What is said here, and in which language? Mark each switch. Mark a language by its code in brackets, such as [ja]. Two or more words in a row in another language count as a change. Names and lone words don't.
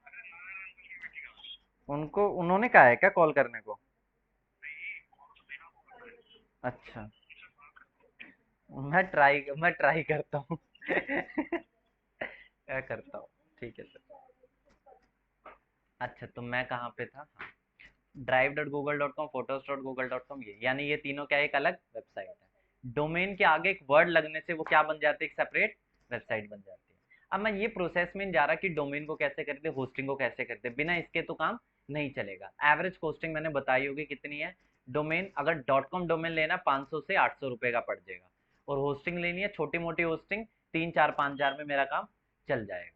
[hi] उनको, उन्होंने कहा है क्या कॉल करने को। अच्छा, मैं ट्राई करता हूँ। क्या करता हूँ। ठीक है सर। अच्छा, तो मैं कहाँ पे था, drive.google.com, photos.google.com, ये यानी ये तीनों क्या एक अलग वेबसाइट है। डोमेन के आगे एक वर्ड लगने से वो क्या बन जाती है, एक [en] separate website [hi] बन जाती है। अब मैं ये प्रोसेस में नहीं जा रहा कि डोमेन को कैसे करते, होस्टिंग को कैसे करते, बिना इसके तो काम नहीं चलेगा। [en] average costing [hi] मैंने बताई होगी कितनी है। डोमेन अगर .com डोमेन लेना 500 से 800 रुपए का पड़ जाएगा, और होस्टिंग लेनी है छोटी मोटी होस्टिंग, 3 4 5 हजार में मेरा काम चल जाएगा।